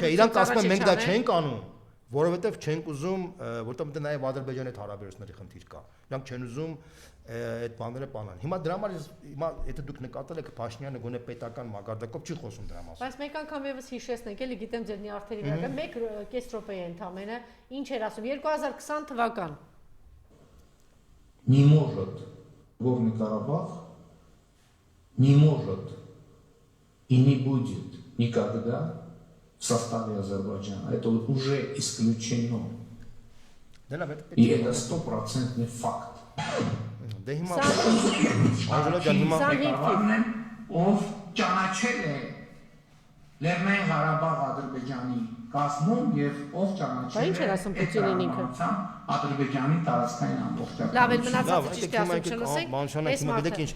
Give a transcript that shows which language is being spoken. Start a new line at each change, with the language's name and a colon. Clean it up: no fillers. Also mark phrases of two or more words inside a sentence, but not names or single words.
Armenian: չէ, իրանք ասում են մենք դա չենք անում, որովհետև չենք ուզում, որտեղ մտե նաև Ադրբեջանի հետ հարաբերությունների խնդիր կա։ Իրանք չեն ուզում այդ բաները բանան։ Հիմա դրա համար հիմա եթե դուք նկատել եք Փաշինյանը գոնե պետական մակարդակով չի խոսում դրա մասին։ Բայց մեկ անգամ եւս հիշեցնենք, էլի գիտեմ ձեր նյարդերի վրա, 1 րոպե է ընդամենը, ինչ էր ասում 2020 թվական
Russian: Не может Горный Карабах, не может и не будет никогда в составе Азербайджана. Это вот уже исключено. И это 100% факт.
Armenian: Ով ճանաչել է Լեռնային Ղարաբաղ Ադրբեջանի կազմում եւ ով ճանաչել է Պուտինին ինքը Ադրբեջանի տարածքային ամբողջական։ Լավ, մնացածը ճիշտ է ասում չլսենք։